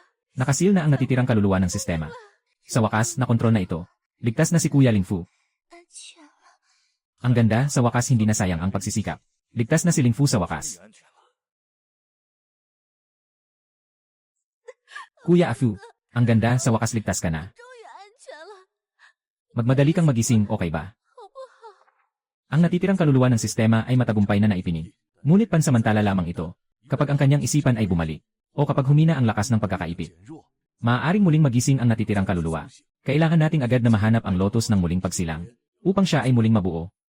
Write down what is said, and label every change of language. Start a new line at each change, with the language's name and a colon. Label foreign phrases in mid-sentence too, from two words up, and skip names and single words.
Filipino: Nakasil na ang natitirang kaluluwa ng sistema. Sa wakas, nakontrol na ito. Ligtas na si Kuya Lingfu.
Chinese: 安全了。
Filipino: Ang ganda, sa wakas hindi na sayang ang pagsisikap. Ligtas na si Lingfu sa wakas.
Chinese: 安全了。
Filipino: Kuya Afu, ang ganda, sa wakas ligtas ka na.
Chinese: 终于安全了，
Filipino: Magmadali kang magising, okay ba?
Chinese: 好不好？
Filipino: Ang natitirang kaluluwa ng sistema ay matagumpay na naipinig. Ngunit pansamantala lamang ito. Kapag ang kanyang isipan ay bumalik, o kapag humina ang lakas ng pagkakaipit,
Chinese: 减弱，
Filipino: maaaring muling magising ang natitirang kaluluwa. Kailangan nating agad na mahanap ang lotus ng muling pagsilang, upang siya ay muling mabuo.